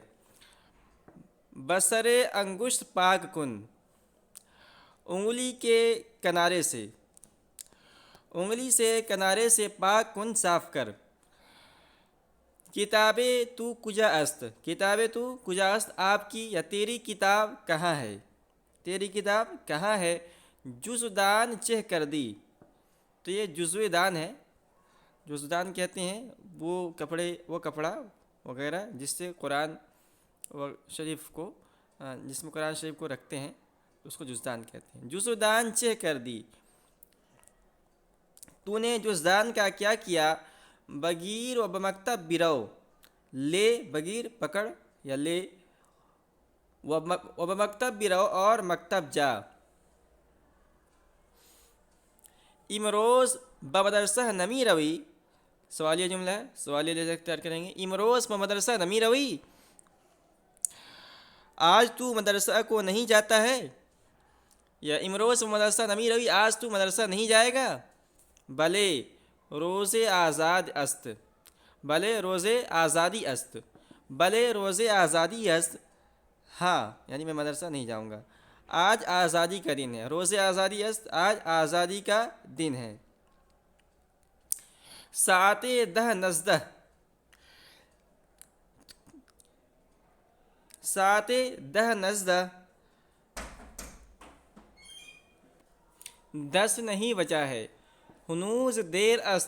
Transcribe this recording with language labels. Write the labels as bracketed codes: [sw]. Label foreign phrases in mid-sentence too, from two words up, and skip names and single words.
[fa] بسر انگشت پاک کن، [ur] انگلی کے کنارے سے، انگلی سے کنارے سے [fa] پاک کن، [ur] صاف کر۔ [fa] کتاب تو کجا است، کتاب تو کجا است، [ur] آپ کی یا تیری کتاب کہاں ہے، تیری کتاب کہاں ہے۔ [fa] جزدان چہ کر دی، [ur] تو یہ جزو دان ہے۔ جزدان کہتے ہیں وہ کپڑا وغیرہ جس سے قرآن شریف کو، جس میں قرآن شریف کو رکھتے ہیں اس کو جزدان کہتے ہیں۔ [fa] جزدان چہ کر دی، [ur] تو نے جزدان کا کیا کیا۔ [fa] بگیر و بمکتب برو، [ur] لے بگیر پکڑ یا لے، [fa] و بمکتب برو [ur] اور مکتب جا۔ [fa] امروز بمدرسہ نمی روی، [ur] سوالیہ جملہ ہے، سوالیہ لفظ اختیار کریں گے۔ [fa] امروز بمدرسہ نمی روی، [ur] آج تو مدرسہ کو نہیں جاتا ہے، [fa] یا امروز مدرسہ نمی روی، [ur] آج تو مدرسہ نہیں جائے گا؟ [fa] بلے روز آزاد است، بلے روز آزادی است، بلے روز آزادی است، [ur] ہاں یعنی میں مدرسہ نہیں جاؤں گا، آج آزادی کا دن ہے، [fa] روز آزادی است، [ur] آج آزادی کا دن ہے۔ [fa] ساعت 10:19، ساعت 10:19، 10 [ur] نہیں بچا ہے، [fa] ہنوز دیر است،